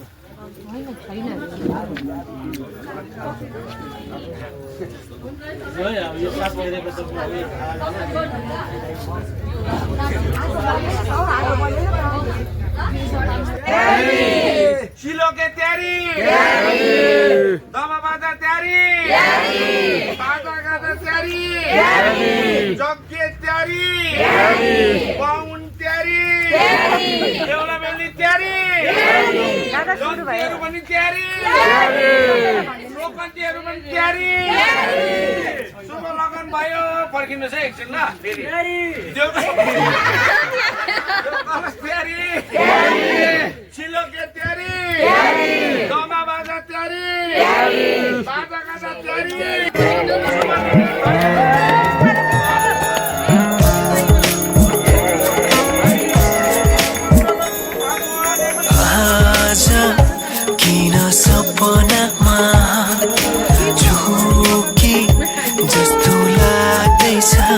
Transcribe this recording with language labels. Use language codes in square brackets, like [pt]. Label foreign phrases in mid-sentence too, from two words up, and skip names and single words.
[ne] होइन छैन है अब यो साफ गरेको त शिलो के तैयारी दमा बाजा तैयारी बाजा गाजा तैयारी जग्गे तैयारी बाहुन तैयारी देउला बेली तैयारी जग्गेहरू पनि तैयारी लोकन्तीहरू पनि तैयारी शुभ लगन भयो फर्किनुहोस् है एकछिन ल फेरि तैयारी शिलो के तैयारी दमा बाजा तैयारी बाजा गाजा तैयारी किन सपनामा झुकी जस्तो लाग्दैछ